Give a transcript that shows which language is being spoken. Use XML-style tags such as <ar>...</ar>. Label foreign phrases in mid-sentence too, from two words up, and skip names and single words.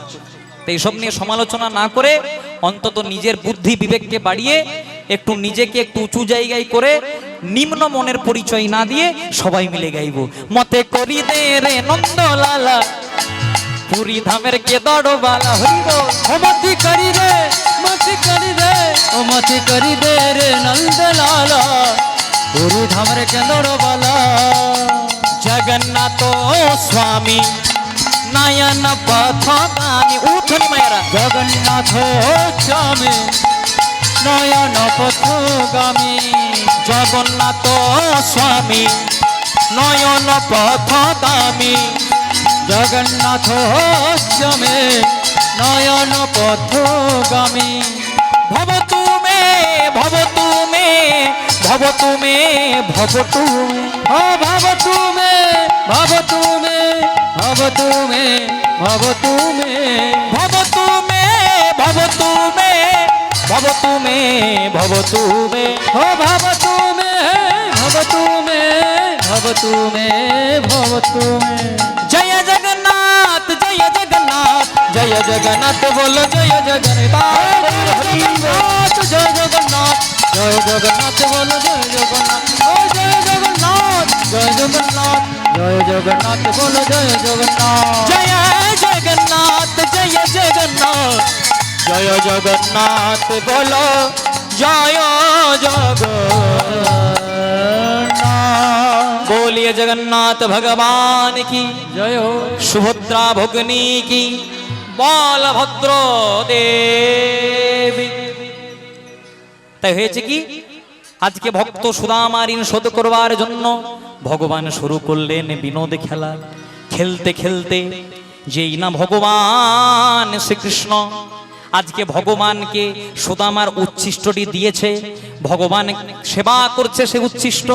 <bn>তো এইসব নিয়ে সমালোচনা না করে অন্তত নিজের বুদ্ধি বিবেককে বাড়িয়ে একটু নিজেকে একটু উঁচু জায়গায় করে নিম্ন মনের পরিচয় না দিয়ে সবাই মিলে গাইব,</bn> <or>ମତେ କରି ଦେ ରେ ନନ୍ଦଲାଲା, ପୁରୀ ଧାମର କେ ଦଡ଼ବାଲା। হরিব ହମତି କରି ଦେ, ମତ କରି ଦେ, ହମତି କରି ଦେ ରେ ନନ୍ଦ ଲାଲା, ପୁରୀ ଧାମର କେନ୍ଦଡ଼ ୱାଲା।</or> <sa>জগন্নাথ স্বামী নয়ন পথগামী।</sa> <bn>উঠনি মায়েরা।</bn> <sa>जगन्नाथ स्वामी नयन पथगामी, জগন্নাথ স্বামী নয়ন পথগামী। जगन्नाथ स्वामी नयन पथगामी। ভব তুমে, ভব তুমে, ভব তুমে, ভব তুমে। ओ भव तुमे, भव तुमे, भव तुमे, भव तुमे, ভব তুমে, ভব তুমে, ভব তুমে, ভব তুমে। ओ भव तुमे, भव तुमे, भव तुमे, भव तुमे।</sa> <bn>জয় জগন্নাথ, জয় জগন্নাথ, জয় জগন্নাথ বলো জয় জগন্নাথ।</bn> <hi>जय जगन्नाथ, जय जगन्नाथ बोलो जय जगन्नाथ, ओ जय जगन्नाथ, जय जगन्नाथ, जय जगन्नाथ बोलो जय जगन्नाथ।</hi> <bn>জয় জগন্নাথ, জয় জগন্নাথ, জয় জগন্নাথ বলো জয় জগন্নাথ।</bn> <hi>बोलिए जगन्नाथ भगवान की, जय हो। सुभद्रा भोगनी की,</hi> <bn>বলভদ্র দেবী। তাই হয়েছে কি, আজকে ভক্ত সুদামা ঋণ শোধ করবার জন্য ভগবান শুরু করলেন বিনোদ খেলা। খেলতে খেলতে যেই না ভগবান শ্রীকৃষ্ণ আজকে ভগবানকে সুদামার উচ্ছিষ্টটি দিয়েছে, ভগবান সেবা করছে সে উচ্ছিষ্ট।</bn>